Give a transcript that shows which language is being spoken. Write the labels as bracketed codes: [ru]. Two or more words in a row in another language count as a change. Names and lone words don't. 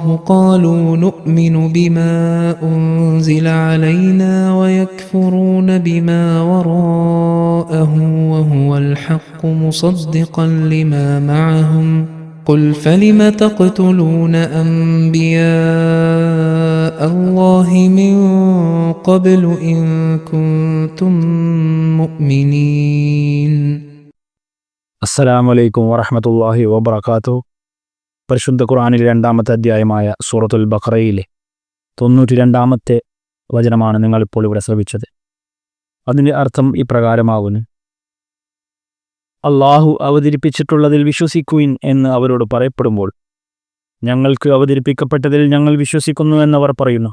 [ar] قالوا نؤمن بما أنزل علينا ويكفرون بما وراءه وهو الحق مصدقا لما معهم قل فلم تقتلون أنبياء الله من قبل إن كنتم مؤمنين. السلام عليكم ورحمة الله وبركاته. [ml] പരിശുദ്ധ ഖുർആനിലെ രണ്ടാമത്തെ അധ്യായമായ സൂറത്തുൽ ബഖറയിലെ 92-ാമത്തെ വചനമാണ് നിങ്ങളിപ്പോൾ ഇവിടെ ശ്രവിച്ചത്. അതിൻ്റെ അർത്ഥം ഇപ്രകാരമാകുന്നു: അള്ളാഹു അവതരിപ്പിച്ചിട്ടുള്ളതിൽ വിശ്വസിക്കുവിൻ എന്ന് അവരോട് പറയപ്പെടുമ്പോൾ ഞങ്ങൾക്ക് അവതരിപ്പിക്കപ്പെട്ടതിൽ ഞങ്ങൾ വിശ്വസിക്കുന്നു എന്നവർ പറയുന്നു.